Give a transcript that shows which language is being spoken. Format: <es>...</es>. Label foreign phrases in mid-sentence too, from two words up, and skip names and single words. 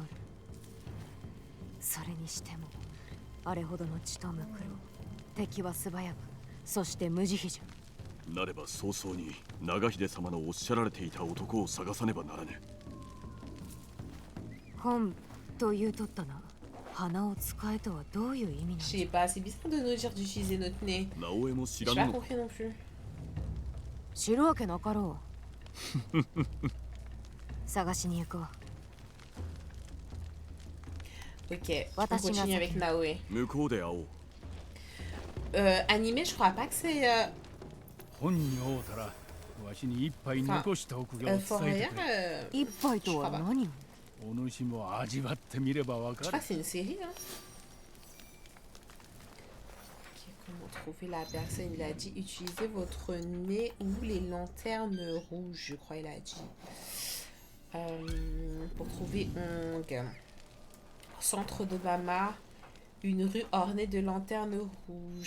<ja>それにしてもあれほどの血とむくろ、敵は素早く、そして無慈悲じゃ。なれば早々に長秀様のおっしゃられていた男を探さねばならぬ。本と言うとったな。花を使えとはどういう意味なの？</ja> <fr>Je sais pas, c'est bizarre de nous dire d'utiliser notre nez.</fr> <ja>直江も知</ja> <fr>J'ai</fr> <ja>ら</ja> <fr>pas</fr> <ja>ぬのか。</ja> <fr>compris non plus.</fr> <ja>知るわけなかろう。探しに行こう。</ja> <fr>Ok, on continue avec Naoe.</fr> <ja>向こうで会おう。</ja> <fr>Animé, je crois pas que c'est.</fr> <ja>本に会うたらわしに一杯残しておくよう伝</ja> <fr>Fort</fr> <ja>えて</ja> <fr>Boyard,</fr> <ja>くれ。一杯とは何を？お主も味わってみればわ</ja> <fr>je</fr> <ja>か</ja> <fr>crois</fr> <ja>る。</ja> <fr>que c'est une série. Hein. Ok, comment trouver la personne? Il a dit utilisez votre nez ou les lanternes rouges, je crois il a dit. Pour trouver Ong. Centre de Bama, une rue ornée de lanternes rouges.</fr>